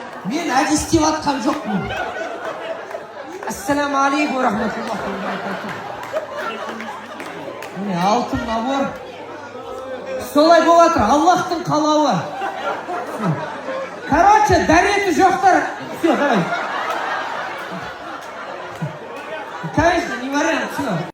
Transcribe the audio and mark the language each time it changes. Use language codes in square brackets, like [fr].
[kk] Мен әдістеп атқан жоқпын. [ar] Ассаламу алейкум рахматуллахи ва баракатух. [kk] Міне алтын набор. Солай болады, Аллахтың қалауы. [ru] Короче, [kk] дәреті жоқтар. [ru] Все, давай. Конечно, не вариант, все.